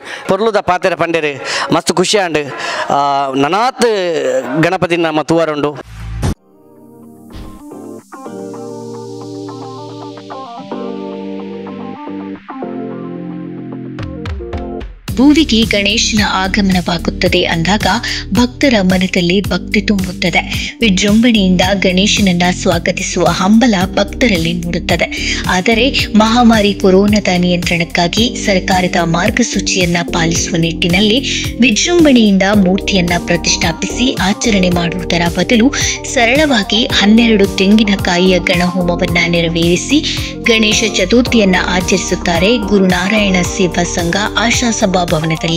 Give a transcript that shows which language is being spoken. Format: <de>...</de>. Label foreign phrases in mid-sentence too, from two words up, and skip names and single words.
<tcy>ಪೊರ್ಲುದ ಪಾತೆರ ಪಂಡೇರು ಮಸ್ತ್ ಖುಷಿ ಆಂಡು ನನಾತ್ ಗಣಪತಿ ನಮ್ಮ ತೂವರುಂಡು.</tcy> <kn>ಭೂವಿಗೆ ಗಣೇಶನ ಆಗಮನವಾಗುತ್ತದೆ ಅಂದಾಗ ಭಕ್ತರ ಮನದಲ್ಲಿ ಭಕ್ತಿ ತುಂಬುತ್ತದೆ. ವಿಜೃಂಭಣೆಯಿಂದ ಗಣೇಶನನ್ನ ಸ್ವಾಗತಿಸುವ ಹಂಬಲ ಭಕ್ತರಲ್ಲಿ ಮೂಡುತ್ತದೆ. ಆದರೆ ಮಹಾಮಾರಿ ಕೊರೋನಾದ ನಿಯಂತ್ರಣಕ್ಕಾಗಿ ಸರ್ಕಾರದ ಮಾರ್ಗಸೂಚಿಯನ್ನ ಪಾಲಿಸುವ ನಿಟ್ಟಿನಲ್ಲಿ ವಿಜೃಂಭಣೆಯಿಂದ ಮೂರ್ತಿಯನ್ನ ಪ್ರತಿಷ್ಠಾಪಿಸಿ ಆಚರಣೆ ಮಾಡುವುದರ ಬದಲು ಸರಳವಾಗಿ 12 ತೆಂಗಿನಕಾಯಿಯ ಗಣಹೋಮವನ್ನ ನೆರವೇರಿಸಿ ಗಣೇಶ ಚತುರ್ಥಿಯನ್ನ ಆಚರಿಸುತ್ತಾರೆ ಗುರುನಾರಾಯಣ ಸೇವಾ ಸಂಘ ಆಶಾಸಭಾ ಭವನದಲ್ಲಿ.</kn>